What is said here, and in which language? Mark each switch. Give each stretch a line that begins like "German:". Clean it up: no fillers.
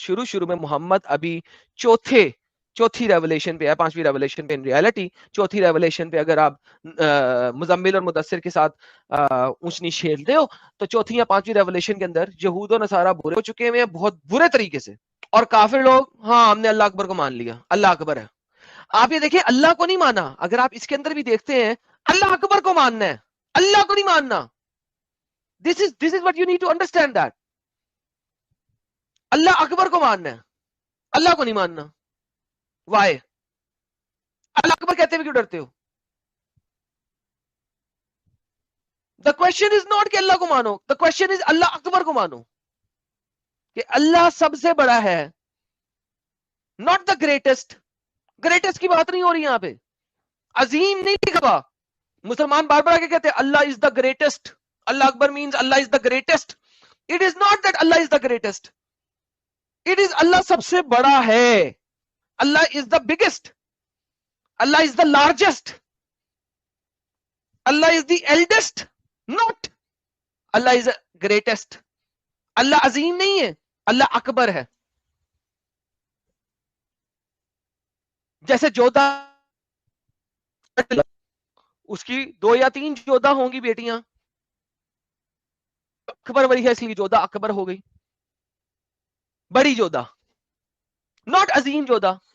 Urdu: شروع میں محمد ابھی چوتھی ریولیشن پہ ہے, پانچویں ریولیشن پہ, ان ریالٹی چوتھی ریولیشن پہ اگر آپ مزمل اور مدثر کے ساتھ اونچ نیچ کھیلتے ہو تو چوتھی یا پانچویں ریولیشن کے اندر یہود و نصارہ برے ہو چکے ہیں بہت برے طریقے سے, اور کافر لوگ ہاں ہم نے اللہ اکبر کو مان لیا, اللہ اکبر ہے. آپ یہ دیکھیں اللہ کو نہیں مانا, اگر آپ اس کے اندر بھی دیکھتے ہیں اللہ اکبر کو ماننا ہے, اللہ کو نہیں ماننا.
English: This is what you need to understand that.
Urdu: اللہ اکبر کو ماننا ہے, اللہ کو نہیں ماننا.
English: Why?
Urdu: اللہ اکبر کہتے ہوئے کیوں ڈرتے ہو؟
English: The question is not
Urdu: کہ اللہ کو مانو,
English: the question is
Urdu: اللہ اکبر کو مانو, کہ اللہ سب سے بڑا ہے,
English: not the greatest.
Urdu: greatest کی بات نہیں ہو رہی یہاں پہ, عظیم نہیں لکھا. مسلمان بار بار آگے کہتے ہیں اللہ
English: is the greatest. Allah اکبر means Allah is the greatest. It is not that Allah is the greatest. It is
Urdu: اللہ سب سے بڑا ہے.
English: Allah is the biggest. Allah is the largest. Allah is the eldest. Not Allah is the greatest.
Urdu: اللہ عظیم نہیں ہے, اللہ اکبر ہے. جیسے جودھا اس کی 2 یا 3 جودھا ہوں گی بیٹیاں, اکبر بڑی ہے اس لیے جودھا اکبر ہو گئی, بڑی جودھا, ناٹ عظیم جودھا.